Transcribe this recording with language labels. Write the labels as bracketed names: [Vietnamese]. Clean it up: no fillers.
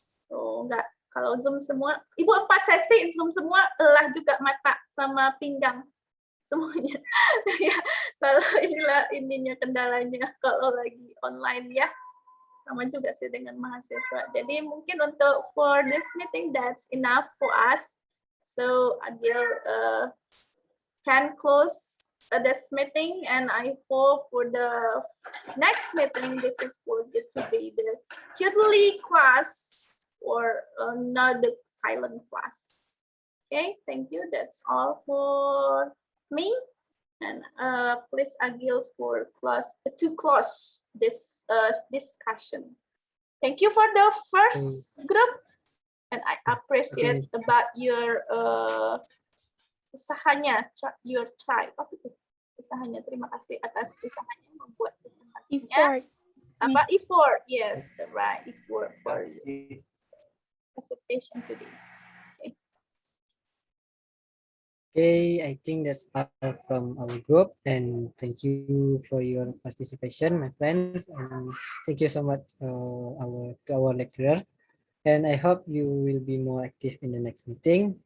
[Indonesian] Oh, enggak. Kalau Zoom semua, Ibu 4 sesi Zoom semua, lelah juga mata sama pinggang semuanya. Ya, kalau ininya kendalanya kalau lagi online ya. Sama juga sih dengan mahasiswa. Jadi mungkin untuk [English] for this meeting that's enough for us. So Agil can close this meeting, and I hope for the next meeting this is going to be the yearly class or not the silent class. Okay, thank you. That's all for me. And please Agil for to close this discussion. Thank you for the first group, and I appreciate about your usahanya, your try. [Indonesian] Usahanya, terima kasih atas usahanya membuat presentasinya. [English] Effort, yes, the right effort for your presentation today. Okay, I think that's all from our group, and thank you for your participation, my friends, and thank you so much our lecturer, and I hope you will be more active in the next meeting.